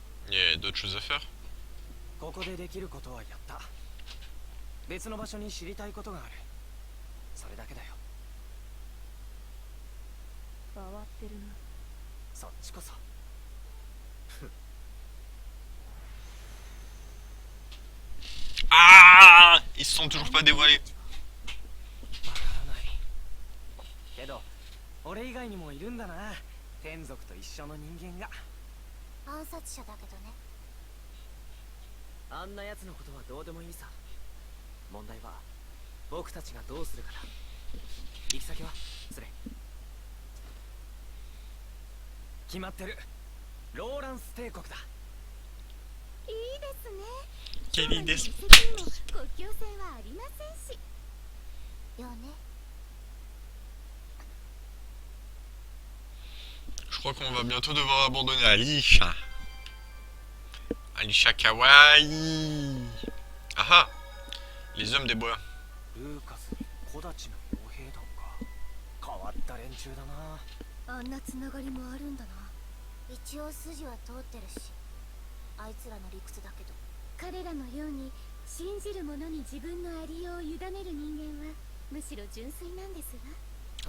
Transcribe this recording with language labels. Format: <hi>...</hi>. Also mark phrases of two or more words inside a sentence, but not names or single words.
<fr>Il y a d'autres choses à faire.</fr> <ja>ここでできることはやった。別の場所に知りたいことがある。それだけだよ。回ってるな。そっちこそ。</ja> <fr>Ah, ils se sont toujours pas dévoilés.</fr> <ja>わからない。けど俺以外にもいるんだな。天族と一緒の人間が。暗殺者だけどね。あんな奴のことはどうでもいいさ。問題は僕たちがどうするかだ。行き先はスレイ。決まってる。ローランス帝国だ。いいですね。</ja> <fr>Quelle idée.</fr> <ja>遺跡にも国境線はありませんし。よね。</ja> <fr>Je crois qu'on va bientôt devoir abandonner Alisha. Alisha Kawaii. Ah ah, les hommes des bois.</fr> <ja>ルーカスに木立の傭兵団か。変わった連中だな。あんなつながりもあるんだな。一応筋は通ってるし、あいつらの理屈だけど、彼らのように信じる者に自分のありようを委ねる人間はむしろ純粋なんですわ。</ja>